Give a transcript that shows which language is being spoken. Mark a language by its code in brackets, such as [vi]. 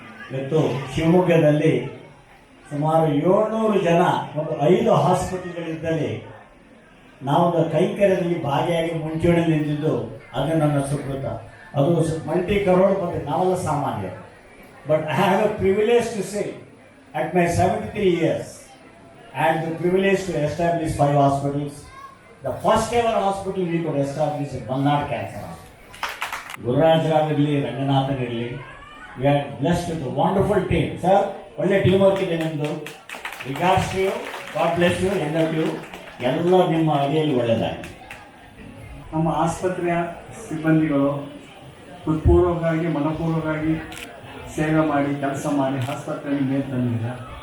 [kn] ಇವತ್ತು ಶಿವಮೊಗ್ಗದಲ್ಲಿ ಸುಮಾರು 700 ಜನ ಒಂದು 5 ಹಾಸ್ಪಿಟಲ್ಗಳಿದ್ದಲ್ಲಿ ನಾವೊಂದು ಕೈಂಕರ್ಯದಲ್ಲಿ ಭಾಗಿಯಾಗಿ ಮುಂಚೂಣಿ ನಿಂತಿದ್ದು ಅದು ನನ್ನ ಸುಕೃತ. ಅದು ಮಲ್ಟಿ ಕರೋಡ್ಪತಿ, ನಾವೆಲ್ಲ ಸಾಮಾನ್ಯ. [en] But I have a privilege to say at my 73 years I had the privilege to establish 5 hospitals. The first ever hospital we could establish in Malnad Cancer Hospital. Gururaj Rao irli, Ranganathan irli, we are blessed with a wonderful team. [kn] Sir, ಒಳ್ಳೆ team work ಇದೆ ನಿಮ್ಮದು. [en] Regards to you, God bless you, end of you. [kn] ಎಲ್ಲ ನಿಮ್ಮ ಅಡಿಯಲ್ಲಿ ಒಳ್ಳೆಯದಾಗಿ. ನಮ್ಮ ಆಸ್ಪತ್ರೆಯ ಸಿಬ್ಬಂದಿಗಳು ಹೃತ್ಪೂರ್ವಕವಾಗಿ ಮನಪೂರ್ವಕವಾಗಿ ಸೇವೆ ಮಾಡಿ ಕೆಲಸ ಮಾಡಿ ಆಸ್ಪತ್ರೆಯಲ್ಲಿ ಮೇಲೆ ತಂದಿದ್ದಾರೆ.